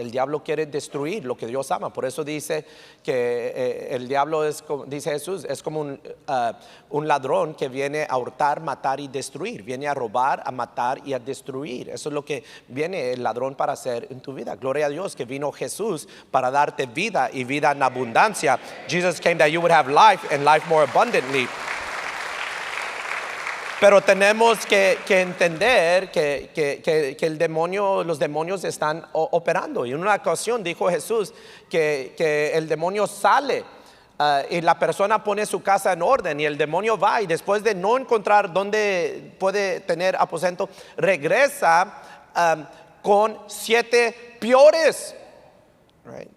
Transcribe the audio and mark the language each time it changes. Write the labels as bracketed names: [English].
[Spanish] El diablo quiere destruir lo que Dios ama. Por eso dice que el diablo dice Jesús, es como un ladrón que viene a hurtar, matar y destruir. Viene a robar, a matar y a destruir. Eso es lo que viene el ladrón para hacer en tu vida. Gloria a Dios que vino Jesús para darte vida y vida en abundancia. [English] Jesus came that you would have life and life more abundantly. [Spanish] Pero tenemos que entender que los demonios están operando. Y en una ocasión dijo Jesús que el demonio sale y la persona pone su casa en orden y el demonio va y después de no encontrar dónde puede tener aposento, regresa con 7 peores. Right?